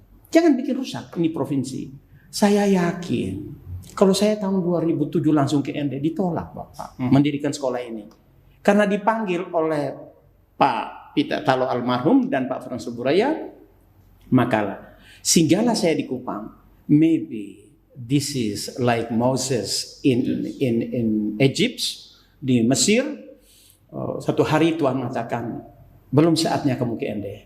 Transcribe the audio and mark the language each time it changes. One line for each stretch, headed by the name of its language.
Indonesian: Jangan bikin rusak, ini provinsi. Saya yakin, kalau saya tahun 2007 langsung ke ND, ditolak Bapak mendirikan sekolah ini. Karena dipanggil oleh Pak Pita Talo almarhum dan Pak Frans Suburaya, makalah. Singgahlah saya di Kupang.
English: Maybe this is like Moses in Egypt,
Indonesian: di Mesir. Satu hari Tuhan mengatakan, belum saatnya kamu ke ND.